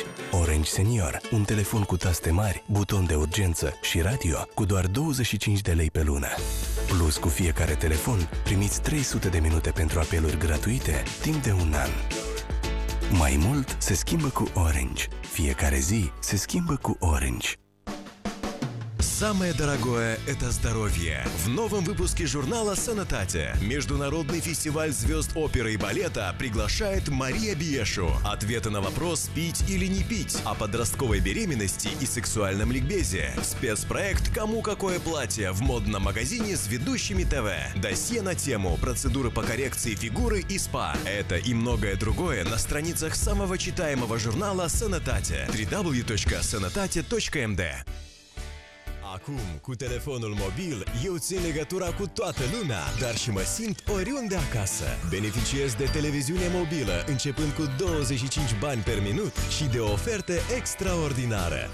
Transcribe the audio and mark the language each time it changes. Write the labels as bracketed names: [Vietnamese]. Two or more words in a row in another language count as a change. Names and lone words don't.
[Romanian] Orange Senior, un telefon cu taste mari, buton de urgență și radio cu doar 25 de lei pe lună. Plus, cu fiecare telefon, primiți 300 de minute pentru apeluri gratuite timp de un an. Mai mult se schimbă cu Orange. Fiecare zi se schimbă cu Orange. [Russian] Самое дорогое – это здоровье. В новом выпуске журнала «Санатате» Международный фестиваль звезд оперы и балета приглашает Мария Биешу. Ответы на вопрос «Пить или не пить?» о подростковой беременности и сексуальном ликбезе. Спецпроект «Кому какое платье» в модном магазине с ведущими ТВ. Досье на тему «Процедуры по коррекции фигуры и СПА». Это и многое другое на страницах самого читаемого журнала «Санатате» www.sanatate.md. [Romanian] Acum, cu telefonul mobil, eu țin legătura cu toată lumea, dar și mă simt oriunde acasă. Beneficiez de televiziune mobilă, începând cu 25 bani per minut și de o ofertă extraordinară.